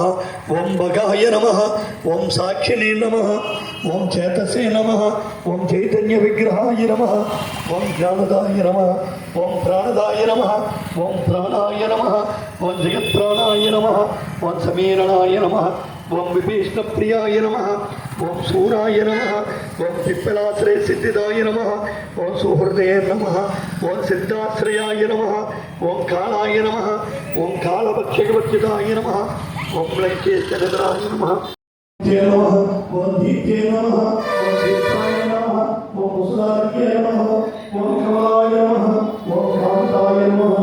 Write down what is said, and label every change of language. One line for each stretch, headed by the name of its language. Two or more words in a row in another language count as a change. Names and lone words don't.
Sanskrit: ओं भगाय नमः। ओं साक्षिणे नमः। ओं चेतसे नमः। ओं चैतन्य विग्रहाय नमः। ओं ज्ञानदाय नमः। ओं प्राणदाय नमः। ओं प्राणाय नमः। ओं जगत्प्राणाय नमः। ओं समीरणाय नमः। ఓం విభీషణప్రియాయ నమః ఓం సూరాయ నమః ఓం పిప్పలాశ్రయ సిద్ధిదాయ నమః ఓం సుహృదయ నమః ఓం సిద్ధాశ్రయాయ నమః ఓం కాళాయ నమః ఓం కాళభక్షకవర్జితాయ నమః ఓం లంకేశ్వరధరాయ నమః నమః ఓం దీప్తే నమః ఓం దీప్తాయ నమః ఓం ముసలార్య నమః ఓం కమలాయ నమః ఓం కాంతాయ నమః